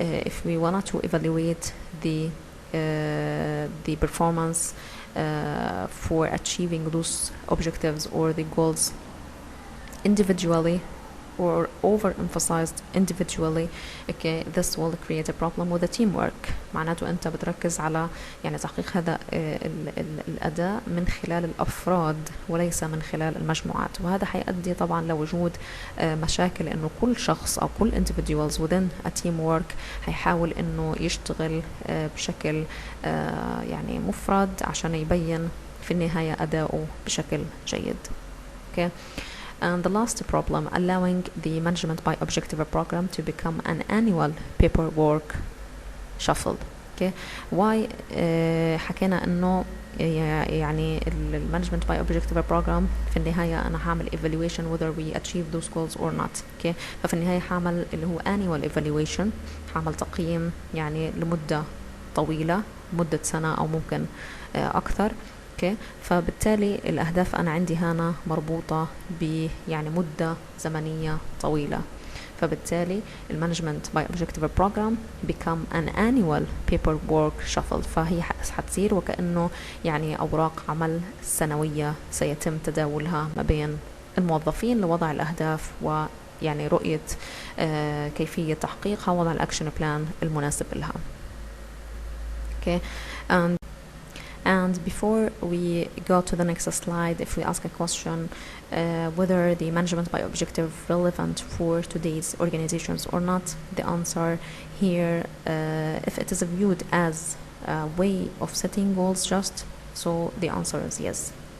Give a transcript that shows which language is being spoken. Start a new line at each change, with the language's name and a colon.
English: If we wanted to evaluate the performance for achieving those objectives or the goals individually or overemphasized individually, okay, this will create a problem with the teamwork.
Arabic: معناته أنت بتركز على يعني تحقيق هذا الأداء من خلال الأفراد وليس من خلال المجموعات، وهذا حيؤدي طبعا لوجود مشاكل إنه كل شخص أو كل
English: individuals within a teamwork
Arabic: هيحاول إنه يشتغل بشكل يعني مفرد عشان يبين في النهاية أداؤه بشكل جيد.
English: Okay. And the last problem, allowing the management by objective program to become an annual paperwork shuffle. Okay, why
Arabic: حكينا إنه يعني المانجمنت
English: by objective program
Arabic: في النهاية أنا هعمل
English: evaluation whether we achieve those goals or not.
Arabic: Okay, ففي النهاية هعمل اللي هو annual evaluation، هعمل تقييم يعني لمدة طويلة، مدة سنة أو ممكن أكثر.
English: Okay.
Arabic: فبالتالي الأهداف أنا عندي هنا مربوطة يعني مدة زمنية طويلة. فبالتالي المانجمنت باي اوبجكتيف بروجرام
English: become an annual paperwork shuffle،
Arabic: فهي حتصير وكأنه يعني أوراق عمل سنوية سيتم تداولها ما بين الموظفين لوضع الأهداف ويعني رؤية كيفية تحقيقها، وضع الأكشن بلان المناسب لها.
English: Okay. And before we go to the next slide, if we ask a question whether the management by objective relevant for today's organizations or not, the answer here, if it is viewed as a way of setting goals just, so the answer is yes.